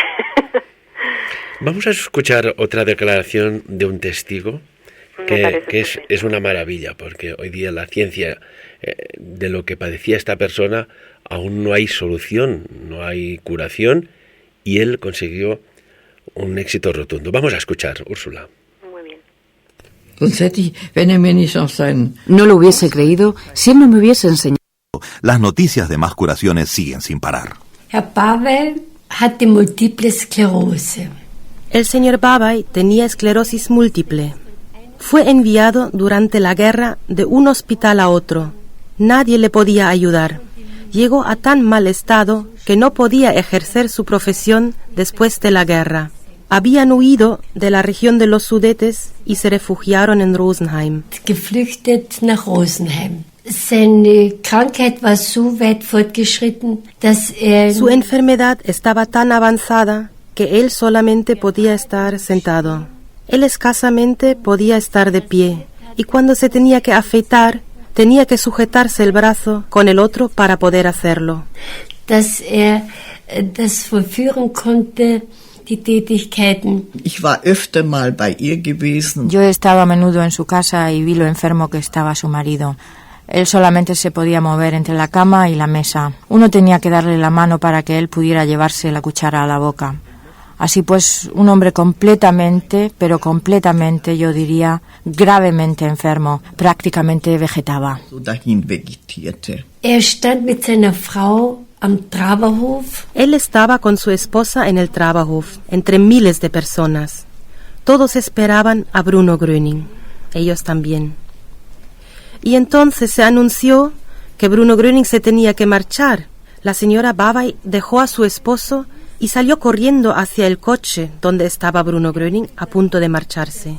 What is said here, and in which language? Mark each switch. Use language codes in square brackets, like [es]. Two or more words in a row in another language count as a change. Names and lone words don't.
[es] Vamos a escuchar otra declaración de un testigo que es una maravilla, porque hoy día la ciencia de lo que padecía esta persona aún no hay solución, no hay curación, y él consiguió un éxito rotundo. Vamos a escuchar, Úrsula. Muy bien. No lo hubiese creído si él no me hubiese enseñado. Las noticias de más curaciones siguen sin parar. [de] Herr Babay hatte multiple esclerose. [es] El señor Babay tenía esclerosis múltiple. Fue enviado durante la guerra de un hospital a otro. Nadie le podía ayudar. Llegó a tan mal estado que no podía ejercer su profesión después de la guerra. Habían huido de la región de los Sudetes y se refugiaron en Rosenheim. [de] Geflüchtet nach Rosenheim. Seine Krankheit war so weit fortgeschritten, dass [es] Su enfermedad estaba tan avanzada que él solamente podía estar sentado. Él escasamente podía estar de pie, y cuando se tenía que afeitar, tenía que sujetarse el brazo con el otro para poder hacerlo. [de] Dass das vollführen konnte, die Tätigkeiten. Ich war öfter mal bei ihr gewesen. [es] Yo he estado a menudo en su casa y vi lo enfermo que estaba su marido. Él solamente se podía mover entre la cama y la mesa. Uno tenía que darle la mano para que él pudiera llevarse la cuchara a la boca. Así pues, un hombre completamente, pero completamente, yo diría, gravemente enfermo, prácticamente vegetaba. [de] Stand mit seiner Frau am Traberhof. [es] Él estaba con su esposa en el Traberhof, entre miles de personas. Todos esperaban a Bruno Gröning, ellos también. Y entonces se anunció que Bruno Gröning se tenía que marchar. La señora Babay dejó a su esposo y salió corriendo hacia el coche donde estaba Bruno Gröning a punto de marcharse.